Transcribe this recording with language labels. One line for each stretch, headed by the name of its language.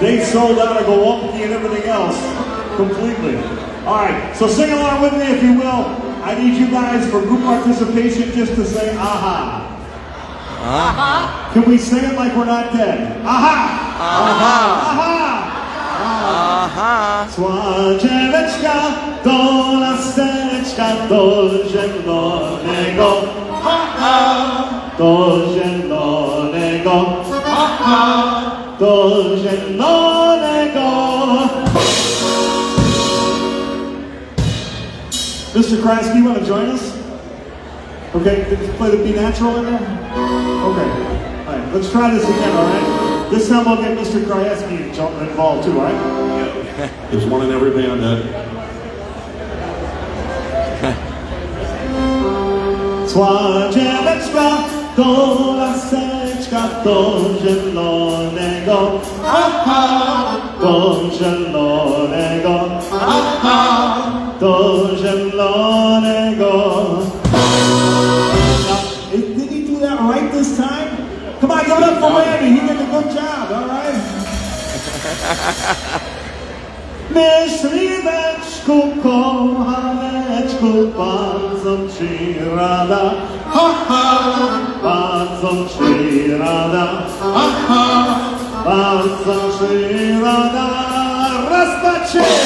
English: They sold out a Gołąbki and everything else completely. All right, so sing along with me if you will. I need you guys for group participation just to say aha. Aha. Can we sing it like we're not dead? Aha! Aha. Aha! Aha.
Polish: Szła dzieweczka do laseczka, do zielonego. Aha! Do zielonego. Aha! Do zielonego.
English: Mr. Kraski, you want to join us? Okay, just play the B natural in there? Okay, all right, let's try this again, all right? This time we'll get Mr. Kraski involved too, all right? There's one in every band that.
Polish: Szła dzieweczka do laseczka, do zielonego. Aha! Do zielonego. Aha! Do zielonego.
English: Did he do that right this time? Come on, give it up for Randy. He did a good job, all right?
Polish: Myśliweczku, kochaneczku, bardzo ci rada. Ha, ha, bardzo ci rada. Ha, ha, bardzo ci rada. Raz, dwa, trzy.